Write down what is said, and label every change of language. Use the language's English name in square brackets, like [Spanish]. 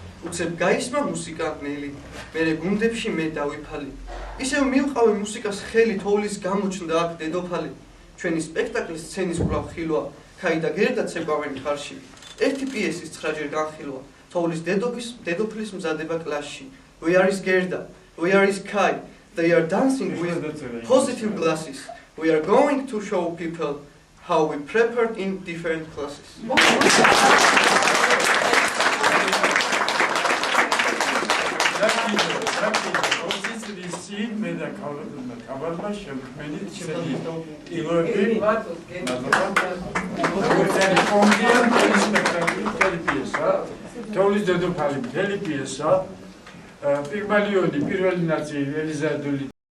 [Georgian] უცებ გაისმა მუსიკა ნელი, მერე გუნდებში მე დავიფალი. ისევ მივყავე მუსიკას ხელი თოვლის გამოჩნდა აქ დედოფალი. ჩვენი სპექტაკლის სცენის კვლავ ხილვა, ქაი და გერდა ცეკვავენ ხარში. ერთი პიესის 9-ჯერ განხილვა, თოვლის დედოფლის მზადება კლასში. [English] Where is Gerda? Where is Kai? They are dancing with positive glasses. We are going to show people how we prepared in different classes. [Georgian] თოვლის დედოფალი მთელი პიესა პირველი ნაწილი ელიზადული